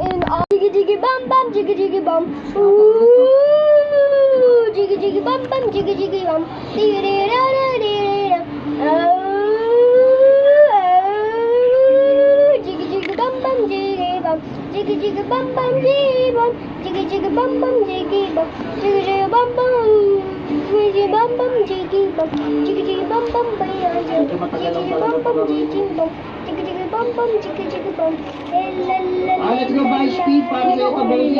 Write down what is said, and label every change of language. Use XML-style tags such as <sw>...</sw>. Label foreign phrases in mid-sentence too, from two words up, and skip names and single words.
<en>Jiggy jiggy bum bum, jiggy jiggy bum. Ooh, jiggy jiggy bum bum, jiggy jiggy bum. Jiggy jiggy bum bum, jiggy bum. Jiggy jiggy bum bum, jiggy bum. Jiggy jiggy bum bum, jiggy bum. Jiggy jiggy bum bum. Jiggy bum bum, jiggy bum. Jiggy jiggy bum bum, jiggy bum bum, jiggy bum. Jiggy jiggy bum bum, jiggy jiggy bum. Let's go buy speed</en> <tl>para sa ito,</tl> <en>Bernie.</en>